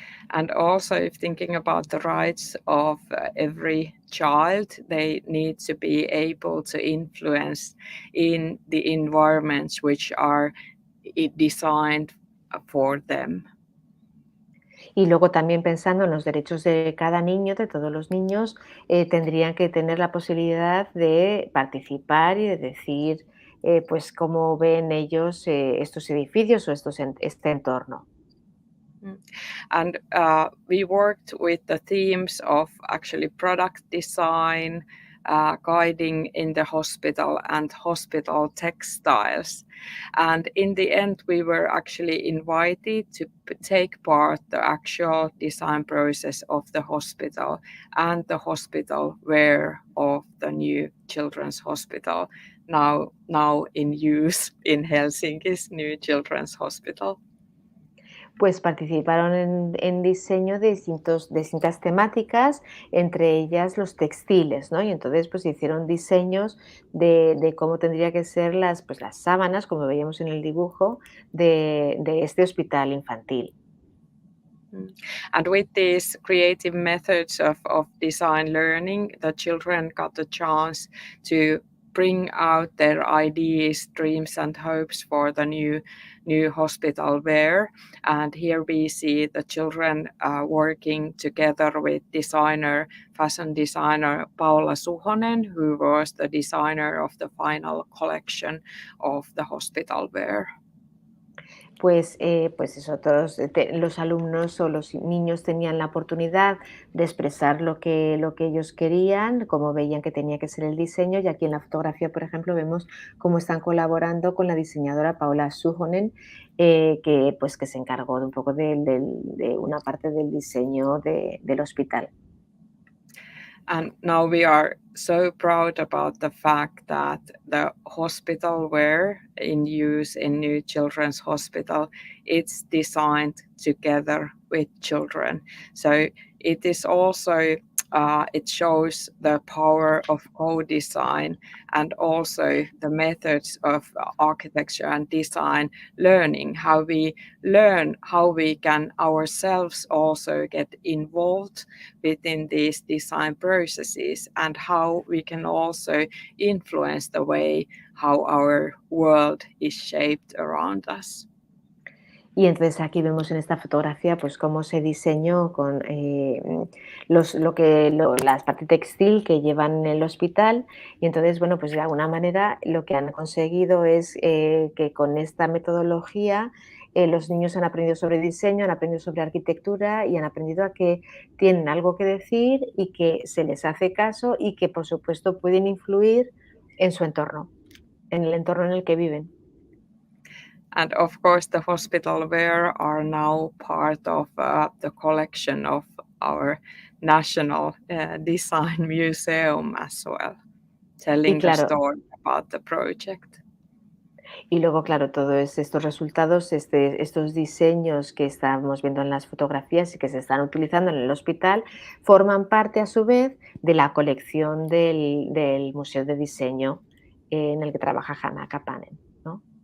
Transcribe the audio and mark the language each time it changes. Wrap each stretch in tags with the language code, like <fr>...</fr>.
<en>And also, if thinking about the rights of every child, they need to be able to influence in the environments which are designed for them.</en> <es>Y luego también pensando en los derechos de cada niño, de todos los niños, tendrían que tener la posibilidad de participar y de decir pues cómo ven ellos estos edificios o este entorno.</es> <en>And we worked with the themes of actually product design, guiding in the hospital and hospital textiles. And in the end, we were actually invited to take part the actual design process of the hospital and the hospital wear of the new children's hospital, now in use in Helsinki's new children's hospital.</en> <es>Pues participaron en diseño de distintas temáticas, entre ellas los textiles, ¿no? Y entonces pues hicieron diseños de cómo tendría que ser pues las sábanas, como veíamos en el dibujo, de este hospital infantil.</es> <en>And with these creative methods of design learning, the children got the chance to bring out their ideas, dreams, and hopes for the new hospital wear. And here we see the children working together with fashion designer Paula Suhonen, who was the designer of the final collection of the hospital wear.</en> <es>Pues eso, todos los alumnos o los niños tenían la oportunidad de expresar lo que ellos querían, cómo veían que tenía que ser el diseño, y aquí en la fotografía, por ejemplo, vemos cómo están colaborando con la diseñadora Paula Suhonen, que se encargó de un poco de una parte del diseño del hospital.</es> <en>And now we are so proud about the fact that the hospital wear in use in New Children's Hospital, it's designed together with children. So it is also, it shows the power of co-design and also the methods of architecture and design learning, how we learn how we can ourselves also get involved within these design processes and how we can also influence the way how our world is shaped around us.</en> <es>Y entonces aquí vemos en esta fotografía pues cómo se diseñó con la parte textil que llevan en el hospital, y entonces, bueno, pues de alguna manera lo que han conseguido es que con esta metodología los niños han aprendido sobre diseño, han aprendido sobre arquitectura y han aprendido a que tienen algo que decir y que se les hace caso y que por supuesto pueden influir en su entorno, en el entorno en el que viven.</es> <en>And of course, the hospital wear are now part of the collection of our National Design Museum as well, telling the story about the project.</en> <es>Y luego, claro, todos estos resultados, estos diseños que estamos viendo en las fotografías y que se están utilizando en el hospital, forman parte a su vez de la colección del Museo de Diseño en el que trabaja Hanna Kapanen, ¿no?</es>